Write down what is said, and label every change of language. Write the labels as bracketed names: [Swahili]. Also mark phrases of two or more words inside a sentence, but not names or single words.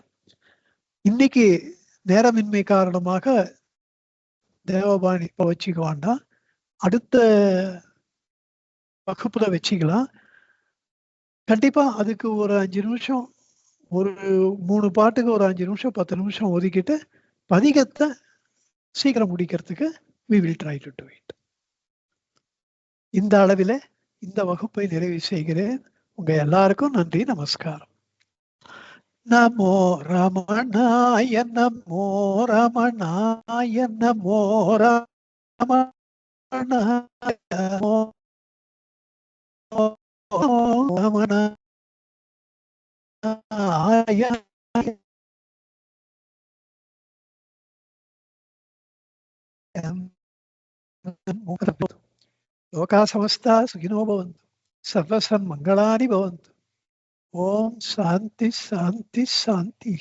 [Tamil] இன்னைக்கு நேரமின்மை காரணமாக தேவபாணி இப்ப வச்சுக்க வேண்டாம், அடுத்த வகுப்புல வச்சுக்கலாம். கண்டிப்பா அதுக்கு ஒரு 5 நிமிஷம், ஒரு 3 பாட்டுக்கு ஒரு 5 நிமிஷம் 10 நிமிஷம் ஒதுக்கிட்டு பதிகத்தை சீக்கிரம் முடிக்கிறதுக்கு [English] we will try to do it. [Tamil] இந்த அளவில் இந்த வகுப்பை நிறைவு செய்கிறேன். உங்க எல்லாருக்கும் நன்றி, நமஸ்காரம். [Sanskrit] नमो रमणाय नमो रमणाय नमो रमणाय नमो रमणाय लोका समस्ता सुखिनो भवन्तु, सर्वसन्मङ्गलानि भवन्तु. ओम शांति शांति शांति.